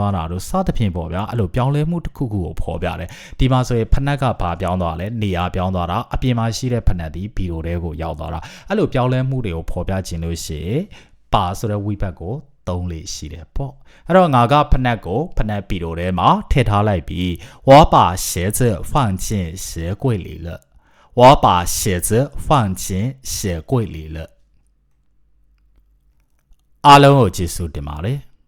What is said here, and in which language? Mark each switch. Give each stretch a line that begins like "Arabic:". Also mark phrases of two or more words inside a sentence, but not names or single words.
Burmese: သွားတာတို့စသဖြင့်ပေါ့ဗျာအဲ့လိုပြောင်းလဲမှုတစ်ခုခုကိုဖော်ပြတယ်ဒီမှာဆိုရင်ဖနက်ကဘာပြောင်းသွားလဲနေရာပြောင်းသွားတာအပြင်မှာရှိတဲ့ဖနက်ဒီဘီလိုတွေကိုရောက်သွားတာအဲ့လိုပြောင်းလဲမှုတွေကိုဖော်ပြခြင်းလို့ရှိရင်ပါဆိုတဲ့ဝိဘတ်ကိုသုံးလေရှိတယ်ပေါ့အဲ့တော့ငါကဖနက်ကိုဖနက်ပြီးတော့ထဲမှာထည့်ထားလိုက်ပြီး
Chinese: 我把鞋子放进鞋柜里了
Burmese: 我把鞋子放进鞋柜里了အားလုံးကိုကျေးဇူးတင်ပါတယ်